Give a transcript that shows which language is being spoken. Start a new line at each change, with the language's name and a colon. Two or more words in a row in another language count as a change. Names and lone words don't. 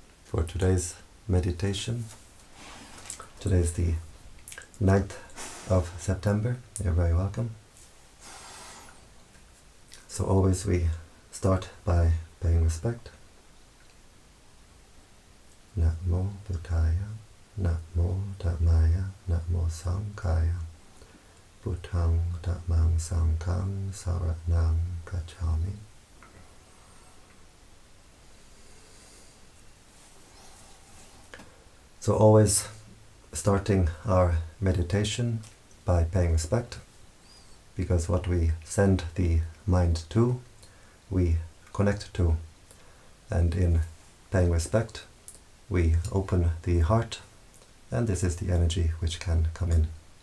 English: for today's meditation. Today is the 9th of September. You're very welcome. So always we start by paying respect.
Pali: Namo Buddhaya, Namo Dhammaya, Namo Sanghaya, Buddhang Dhammang Sanghang Saranang Gacchami.
English: So always starting our meditation by paying respect, because what we send the mind to, we connect to, and in paying respect we open the heart, and this is the energy which can come in.